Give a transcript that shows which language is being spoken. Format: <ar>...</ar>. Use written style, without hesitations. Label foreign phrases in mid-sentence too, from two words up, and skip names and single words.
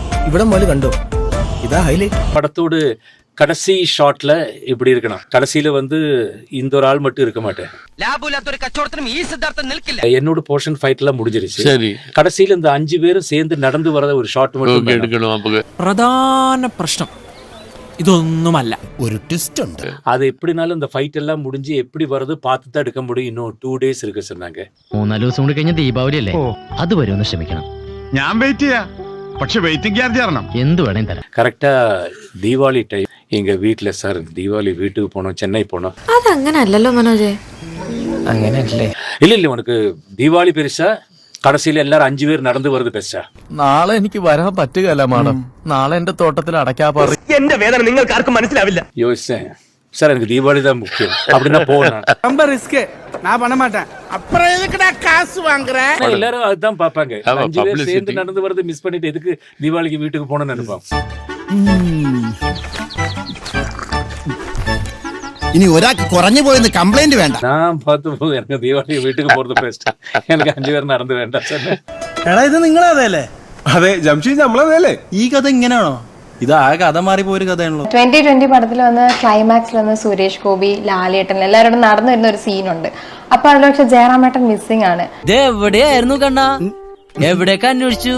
<ml>ഇവിടെ മുതൽ കണ്ടോ, ഇതാ ഹൈലൈറ്റ്.</ml> <ta>படத்தோடு கடைசி ஷாட்ல இப்படி இருக்கணும். கடைசியில வந்து இந்த ஒரு ஆள் மட்டும் இருக்க மாட்டேன். என்னோட</ta> <en>portion fight</en> <ta>எல்லாம் முடிஞ்சிருச்சு. சரி, கடைசியில இந்த 5 பேரும் சேர்ந்து நடந்து வரத ஒரு ஷாட் மட்டும் எடுக்கணும்.</ta> <ml>പ്രധാന പ്രശ്നം ഇതൊന്നുമല്ല, ഒരു ട്വിസ്റ്റ് ഉണ്ട്.</ml> <ta>அது எப்படினாலும் இந்த ஃபைட் எல்லாம் முடிஞ்சு எப்படி வரது பார்த்து தான் எடுக்க முடியும். இன்னும் 2 days இருக்கு சொன்னாங்க.</ta> <ml>3-4 ദിവസം കൂടി കഴിഞ്ഞ ദീപാവലി അല്ലേ, അതുവരെ ഒന്ന് ക്ഷമിക്കണം. ഞാൻ വെയിറ്റ് ചെയ്യാം, പക്ഷെ</ml> <en>waiting charge</en> <ml>തരണം. എന്ത് വേണേലും തരാം.</ml> <ta>கரெக்டா தீபாவளி டைம் எங்க வீட்டுல சார் தீபாவளி வீட்டுக்கு போனோம், சென்னை போனோம்.</ta> <ml>അതങ്ങനെ അല്ലല്ലോ മനോജേ. അങ്ങനെയല്ലേ?</ml> <ta>இல்ல உனக்கு தீபாவளி பெருசா,</ta> <ml>കടസിയിൽ എല്ലാരും 5 പേര് നടന്നു വരുന്നത് ബെസ്റ്റാ. നാളെ എനിക്ക് വരാൻ പറ്റുകയല്ല മാഡം. നാളെ എന്റെ തോട്ടത്തിൽ അടയ്ക്കാപ്പാറ. എന്റെ വേദന നിങ്ങൾക്ക് ആർക്കും മനസ്സിലാവില്ല.</ml> <ta>யோசிச்சேன் சார் எனக்கு தீபாவளி தான் முக்கியம் அப்படின்னா போனேன். ரொம்ப ரிஸ்க், நான் பண்ண மாட்டேன். அப்புறம் எதுக்குடா காசு வாங்குறேன்? எல்லாரும் அதுதான் பாப்பாங்க. ஆமா, 5 பேர் publicity. சேர்ந்து நடந்து வரது மிஸ் பண்ணிட்டு எதுக்கு தீபாவளிக்கு வீட்டுக்கு போனோம்னு நினைப்பான்.</ta> <ml>ഇനി ഒരാൾക്ക് കുറഞ്ഞു പോയെന്ന് കംപ്ലൈന്റ് വേണ്ട.</ml> <ta>நான் பார்த்து எனக்கு தீபாவளிக்கு வீட்டுக்கு போறது பெஸ்ட்.</ta> <ml>எனக்கு 5 പേർ നടന്നു വേണ്ട സാർ. എടാ ഇത് നിങ്ങളതല്ലേ? അതെ ജംഷീദ്, നമ്മളതല്ലേ? ഈ കഥ ഇങ്ങനെയാണോ? ഇത് ആ കഥ മാറിപ്പോയൊരു കഥയാണല്ലോ. 2020 പടത്തിൽ വന്ന് ക്ലൈമാക്സിൽ വന്ന് സുരേഷ് ഗോപി, ലാലേട്ടൻ എല്ലാവരോടും നടന്നു വരുന്ന ഒരു സീനുണ്ട്. അപ്പൊ അതിൽ പക്ഷെ ജയറാമേട്ടൻ മിസ്സിംഗ് ആണ്. എവിടെയായിരുന്നു കണ്ണാ, എവിടെയൊക്കെ അന്വേഷിച്ചു?</ml>